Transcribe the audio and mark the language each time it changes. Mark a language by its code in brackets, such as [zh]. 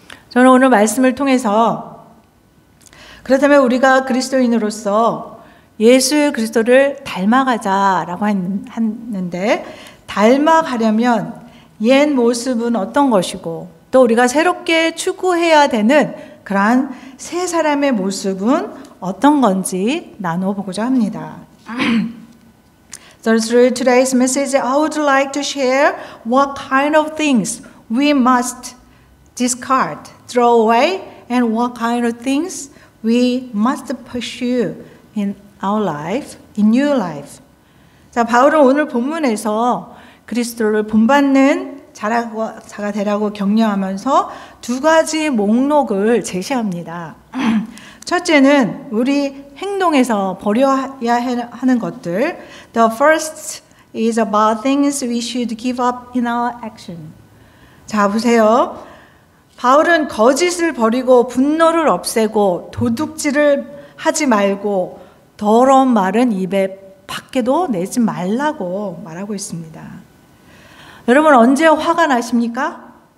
[ko] 저는 오늘 말씀을 통해서 그렇다면 우리가 그리스도인으로서 예수 그리스도를 닮아가자라고 했는데 닮아가려면 옛 모습은 어떤 것이고 또 우리가 새롭게 추구해야 되는 그러한 새 사람의 모습은 어떤 건지 나눠보고자 합니다. [en] So through today's message, I would like to share what kind of things we must discard, throw away, and what kind of things we must pursue in our life, in new life. [ko] 자, 바울은 오늘 본문에서 그리스도를 본받는 자가 되라고 격려하면서 두 가지 목록을 제시합니다. 첫째는 우리 행동에서 버려야 하는 것들. [en] The first is about things we should give up in our action. [ko] 자, 보세요. 바울은 거짓을 버리고 분노를 없애고 도둑질을 하지 말고 더러운 말은 입에 밖에도 내지 말라고 말하고 있습니다. 여러분 언제 화가 나십니까?